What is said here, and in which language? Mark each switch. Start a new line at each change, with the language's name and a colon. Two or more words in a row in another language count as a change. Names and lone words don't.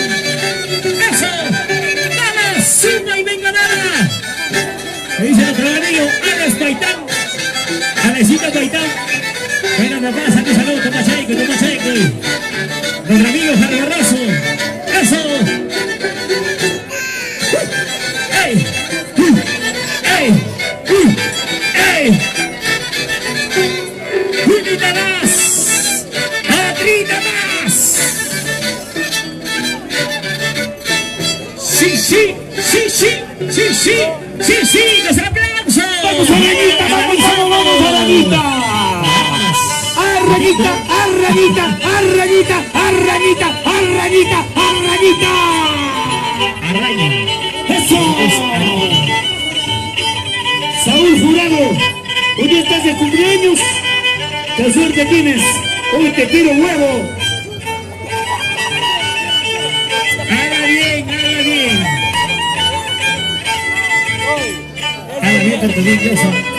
Spanish: Eso. Vamos, suma y venganada. Me dice nuestro amigo Alex Paitán. Alexito Paitán. Bueno, papá, saque salud, toma cheque, toma cheque. Nuestro amigo Jargarrazo. Eso. ¡Ey! ¡Ey! ¡Ey! ¡Unita más! ¡Atrita más! ¡Sí, sí! ¡Sí, sí! ¡Sí, sí! ¡Sí, sí! ¡Los aplausos! ¡Vamos, Arañita! ¡Vamos, Arañita! ¡Arrañita! ¡Arrañita! ¡Arrañita! ¡Arrañita! ¡Arrañita! ¡Arrañita! Arraña. ¡Eso! Saúl Jurado, hoy estás de cumpleaños. ¡Qué suerte tienes! Hoy te tiro huevo. Haga bien, haga bien. Haga bien, Tortolilloso.